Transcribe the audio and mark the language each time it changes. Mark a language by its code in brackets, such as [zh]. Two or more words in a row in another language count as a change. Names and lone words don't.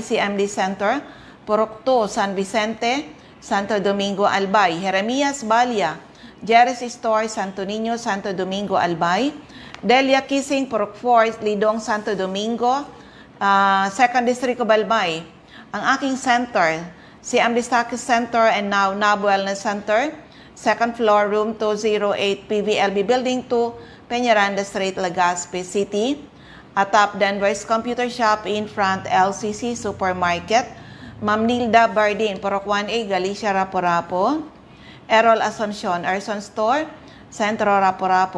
[en] CMD Center, Purok 2, San Vicente, Santo Domingo, Albay. Jeremias Balia, Jerry's Store, Santo Niño, Santo Domingo, Albay. Delia Kissing, Purok 4, Lidong, Santo Domingo, 2nd District of Albay. [tl] Ang aking [en] center, CM Distaki Center and now NAB Wellness Center, second floor, room 208, PVLB Building 2, Peñaranda Street, Legazpi City. Atap Denver's Computer Shop in front, LCC Supermarket. Ma'am Nilda Bardin, Purok 1A, Galicia, Rapo-Rapo. Errol Asuncion, Erson Store, Centro, Rapo-Rapo.